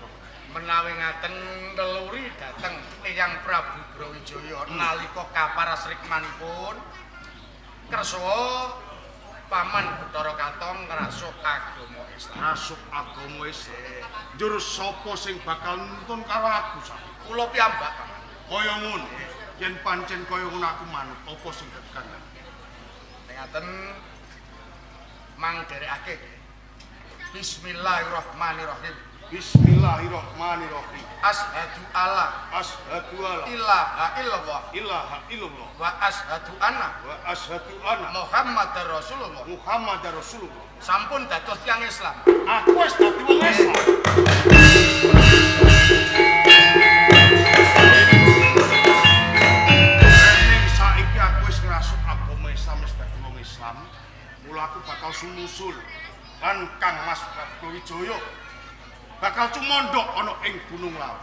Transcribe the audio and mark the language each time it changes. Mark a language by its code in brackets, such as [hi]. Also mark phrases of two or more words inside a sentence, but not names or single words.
[jv] Menawi ngaten teluri dhateng Eyang Prabu Brawijaya nalika kaparasrikmanipun kersa Paman Bathara Katong ngrasuk agama Islam. Rasuk agama Islam. Njur sapa sing bakal nuntun karo aku Sahid? Kula piyambak Paman. Kaya ngono. Yen pancen kaya ngono aku manut, apa sing dikandhani? Ngaten mangderekake. [ar] بسم الله الرحمن الرحيم. بسم الله الرحمن الرحيم. أشهد أن لا إله إلا الله وأشهد أن محمدا رسول الله. محمد رسول الله. [jv] Sampun dados tiyang Islam. Aku wis dadi wong Islam. Ning saiki aku wis ngrasuk agama Islam, wis dadi wong Islam. Mula aku bakal sumusul lan Kang Mas Brawijaya bakal cumondhok ana ing Gunung Lawu.